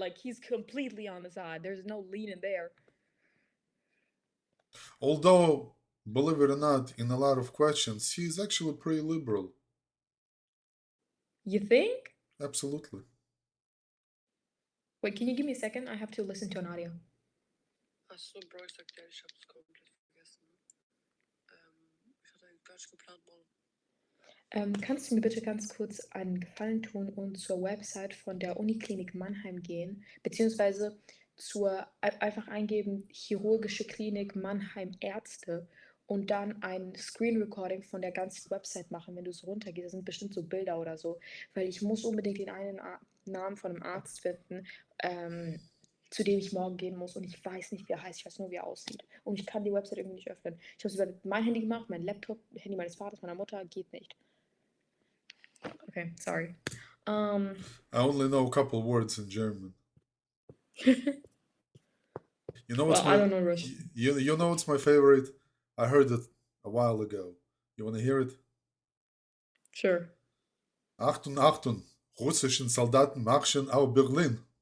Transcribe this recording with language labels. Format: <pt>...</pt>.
<en>Like he's completely on the side. There's no leaning there. Although, believe it or not, in a lot of questions, he's actually pretty liberal. You think? Absolutely. Wait, can you give me a second? I have to listen to an audio.</en> <de>Ach so, Bro, ich sag dir, ich hab's komplett vergessen. Ich hatte eigentlich gar nicht geplant, morgen. Kannst du mir bitte ganz kurz einen Gefallen tun und zur Website von der Uniklinik Mannheim gehen, beziehungsweise einfach eingeben Chirurgische Klinik Mannheim Ärzte und dann ein Screen Recording von der ganzen Website machen, wenn du so runtergehst. Das sind bestimmt so Bilder oder so, weil ich muss unbedingt den einen Namen von einem Arzt finden, ähm, zu dem ich morgen gehen muss und ich weiß nicht, wie er heißt, ich weiß nur, wie er aussieht. Und ich kann die Website irgendwie nicht öffnen. Ich habe es über mein Handy gemacht, mein Laptop, Handy meines Vaters, meiner Mutter, geht nicht.</de> <en>Okay, sorry. Um, I only know a couple words in German. You know what's well, I don't know Russian. you know what's my favorite? I heard it a while ago. You want to hear it? Sure.</en> <de>Achtung, Achtung, russischen Soldaten marschen auf Berlin.</de>